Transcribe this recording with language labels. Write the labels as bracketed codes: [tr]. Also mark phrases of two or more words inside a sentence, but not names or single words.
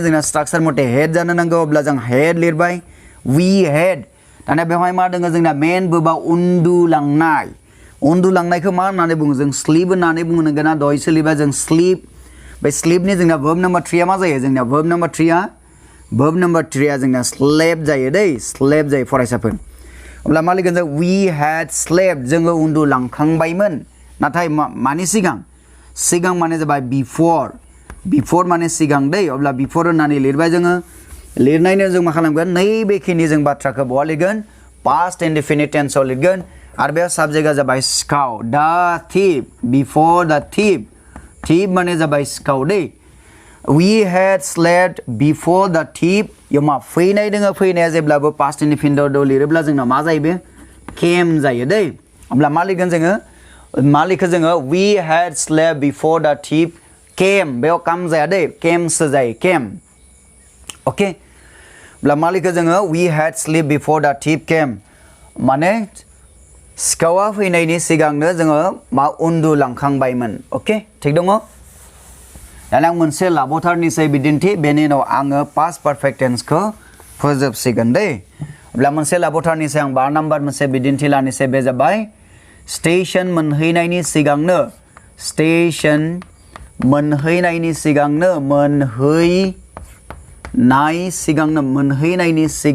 [brx] जोंना स्ट्राक्चार मथे हेड जानो नांगौ अब्ला जों हेड लिरबाय [en] we had [brx] दानिया बेवहाय मा दङ जोंना [en] main verbआ [brx] उन्दुलांनायखौ मा होननानै बुङो जों स्लीप होननानै बुंनो नांगोन ना दहाय सोलिबा जों स्लीप बे स्लीपनि जोंना [en] verb number [brx] 3 मा जायो जोंना [en] verb number [brx] 3 जोंना स्लेप जायो दै स्लेप जायो फरायसाफोर अब्ला मा लिरगोन जों [en] we had slept [brx] जोङो उन्दुलांखांबायमोन नाथाय मानि सिगां माने जाबाय before माने सिगां दै अब्ला before होननानै लिरबाय जोङो लिरनायनि जों मा खालामगोन नैबेखिनि जों बाथ्राखौ बहा लिरगोन [en] past indefinite tense [brx] आव लिरगोन आरो बे साबजेक्टआ जाबाय सिखाव [en] the thief before the thief [brx] माने जाबाय सिखाव दै [en] we had slept before the thief [brx] यो मा फैनाय दोङो फैनाया जेब्लाबो [en] past indefinite [brx] आव लिरोब्ला जोंना मा जायो बे came जायो दै अब्ला मा लिरगोन जोङो मा लिखो जोङो [en] we had slept before the thief came [brx] बेयाव काम जाया दै came सो जायो came ओके अब्ला मा लिखो जोङो [en] we had slept before the thief came [brx] माने सिखावा फैनायनि सिगांनो जोङो मा उन्दुलांखांबायमोन ओके थिग दङ दाना आं मोनसे लाबोथारनिसै बिदिन्थि बेनि उनाव आङो [en] past perfect tense [brx] खौ फोजोबसिगोन दै अब्ला मोनसे लाबोथारनिसै आं 12 नाम्बार मोनसे बिदिन्थि लानिसै बे जाबाय स्टेशन मोनहैनायनि सिगांनो स्टेशन मोनहैनायनि सिगांनो मोनहैनायनि